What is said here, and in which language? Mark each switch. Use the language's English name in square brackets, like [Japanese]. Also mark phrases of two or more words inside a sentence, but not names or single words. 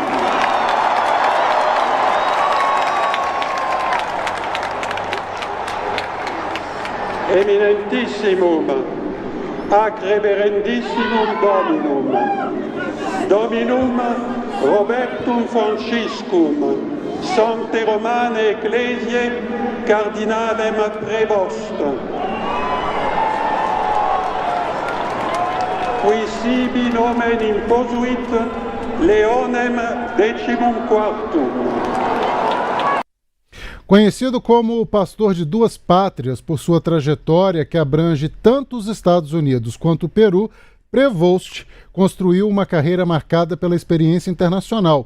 [Latin] Eminentissimum, ac reverendissimum Dominum, Dominum Robertum Franciscum, Sancte Romane Ecclesiae Cardinalem Prevost. Qui sibi nomen imposuit Leonem XIV. [Portuguese] Conhecido como o pastor de duas pátrias por sua trajetória que abrange tanto os Estados Unidos quanto o Peru, Prevost construiu uma carreira marcada pela experiência internacional.